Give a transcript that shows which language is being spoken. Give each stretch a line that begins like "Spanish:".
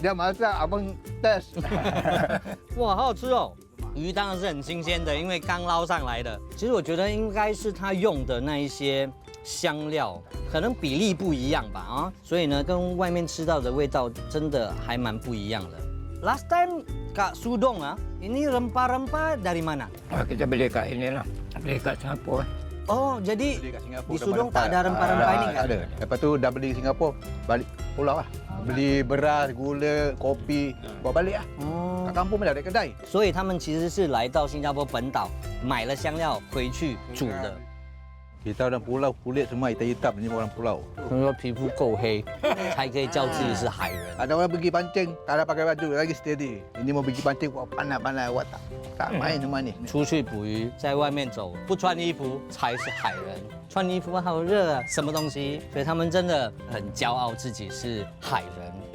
Malay: Dia masak, abang test.
Chinese: 哇，好好吃哦！鱼当然是很新鲜的，因为刚捞上来的。其实我觉得应该是他用的那一些香料，可能比例不一样吧啊，所以呢，跟外面吃到的味道真的还蛮不一样的。
English: Last time
Malay: Kak Sudong ini rempah-rempah dari mana? Kita beli kat ini lah, beli kat Singapura. Oh, jadi Beli kat Singapura di dah Sudong pandai. tak ada rempah-rempah ini Tak kan? ada. Lepas tu dah beli Singapura, balik pulau lah. Beli beras, gula, kopi, bawa balik lah.
Chinese: 哦
Malay: Kat kampung pun dah ada kedai.
Chinese: 所以他们其实是来到新加坡本岛，买了香料回去煮的。
Malay: Kita orang pulau, kulit semua hitam-hitam, ni orang pulau.
Chinese: 他们说皮肤够黑，才可以叫自己是海人。
Malay: Ada orang pergi pancing, tak ada pakai baju, lagi steady. Ini mau pergi pancing, wah panas-panas, wah tak main semua ni.
Chinese: 出去捕鱼，在外面走，不穿衣服才是海人。穿衣服好热啊，什么东西？所以他们真的很骄傲自己是海人。